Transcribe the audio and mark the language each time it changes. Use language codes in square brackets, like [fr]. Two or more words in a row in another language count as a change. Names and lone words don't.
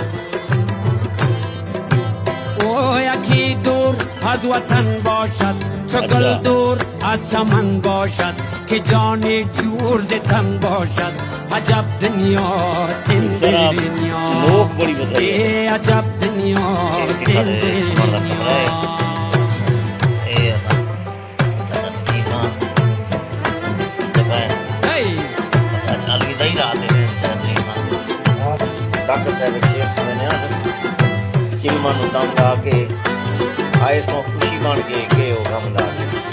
[fa] او یکی دور از وطن باشد، چو گل دور از چمن باشد، که جان جور ز تن باشد. عجب دنیاست این دنیا. عجب دنیاست این دنیا. [hi] चिलमा दम ला के आए सो खुशी बन के हो गम ला के।